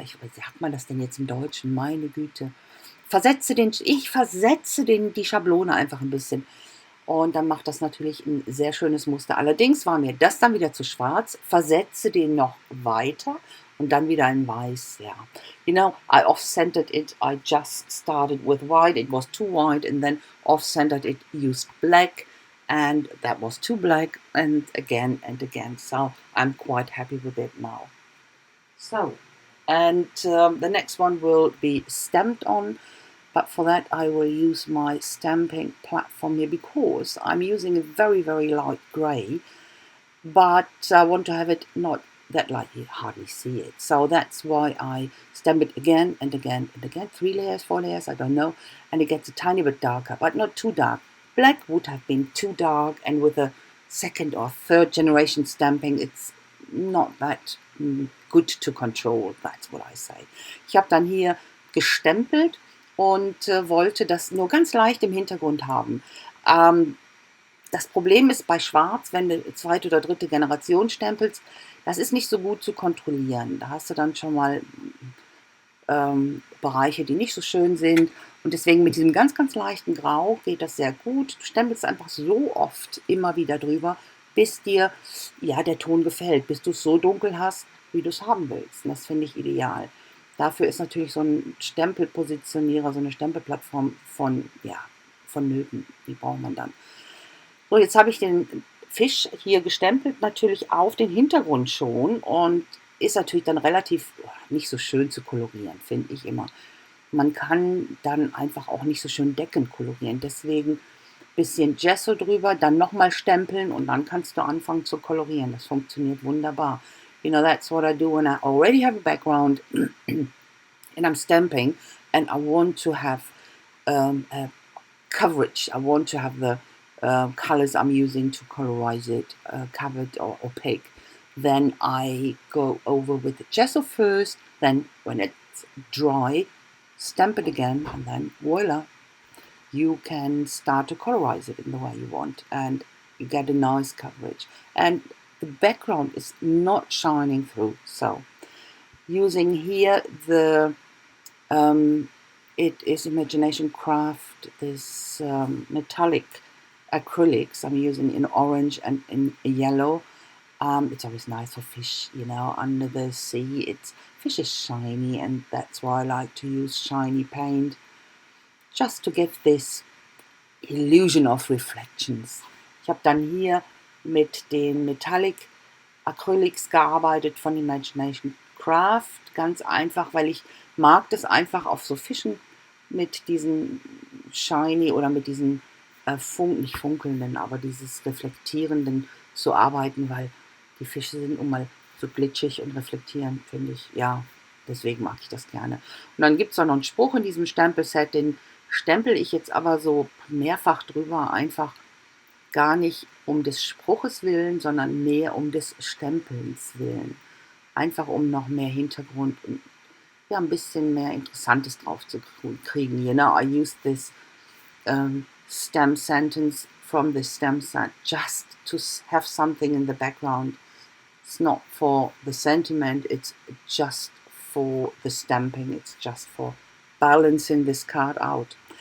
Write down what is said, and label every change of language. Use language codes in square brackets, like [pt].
[de] Wie sagt man das denn jetzt im Deutschen? Meine Güte. Ich versetze die Schablone einfach ein bisschen. Und dann macht das natürlich ein sehr schönes Muster. Allerdings war mir das dann wieder zu schwarz. Versetze den noch weiter und dann wieder in weiß. [en] Ja. I off-centered it. I just started with white. It was too white, and then off-centered it, used black, and that was too black, and again and again. So I'm quite happy with it now. And the next one will be stamped on. But for that, I will use my stamping platform here because I'm using a very, very light grey, but I want to have it not that light, you hardly see it. So that's why I stamp it again and again and again. 3 layers, 4 layers, I don't know. And it gets a tiny bit darker, but not too dark. Black would have been too dark, and with a second or third generation stamping, it's not that good to control. That's what I say. [de] Ich habe dann hier gestempelt und wollte das nur ganz leicht im Hintergrund haben. Ähm, Das Problem ist bei Schwarz, wenn du zweite oder dritte Generation stempelst, das ist nicht so gut zu kontrollieren. Da hast du dann schon mal Bereiche, die nicht so schön sind. Und deswegen mit diesem ganz, ganz leichten Grau geht das sehr gut. Du stempelst einfach so oft immer wieder drüber, bis dir ja der Ton gefällt, bis du es so dunkel hast, wie du es haben willst. Und das finde ich ideal. Dafür ist natürlich so ein Stempelpositionierer, so eine Stempelplattform ja, vonnöten. Die braucht man dann. So, jetzt habe ich den Fisch hier gestempelt, natürlich auf den Hintergrund schon und ist natürlich dann relativ nicht so schön zu kolorieren, finde ich immer. Man kann dann einfach auch nicht so schön deckend kolorieren. Deswegen ein bisschen Gesso drüber, dann nochmal stempeln und dann kannst du anfangen zu kolorieren. Das funktioniert wunderbar. [en] You know, that's what I do when I already have a background and I'm stamping and I want to have a coverage. I want to have the colors I'm using to colorize it covered or opaque. Then I go over with the gesso first, then when it's dry, stamp it again, and then voila, you can start to colorize it in the way you want, and you get a nice coverage. And the background is not shining through, so using here the it is Imagination Craft, this metallic acrylics I'm using in orange and in yellow. It's always nice for fish, you know, under the sea. Fish is shiny, and that's why I like to use shiny paint, just to give this illusion of reflections. [de] Ich habe dann hier mit den Metallic Acrylics gearbeitet von Imagination Craft, ganz einfach, weil ich mag das einfach auf so Fischen mit diesen shiny oder mit diesen nicht funkelnden, aber dieses reflektierenden zu arbeiten, weil die Fische sind nun mal so glitschig und reflektieren, finde ich, ja, deswegen mag ich das gerne. Und dann gibt es auch noch einen Spruch in diesem Stempelset, den stempel ich jetzt aber so mehrfach drüber, einfach gar nicht um des Spruches willen, sondern mehr um des Stempelns willen. Einfach um noch mehr Hintergrund und ja, ein bisschen mehr Interessantes drauf zu kriegen. [en] You know, I use this stem sentence from the stem set just to have something in the background. It's not for the sentiment, it's just for the stamping, it's just for balancing this card out.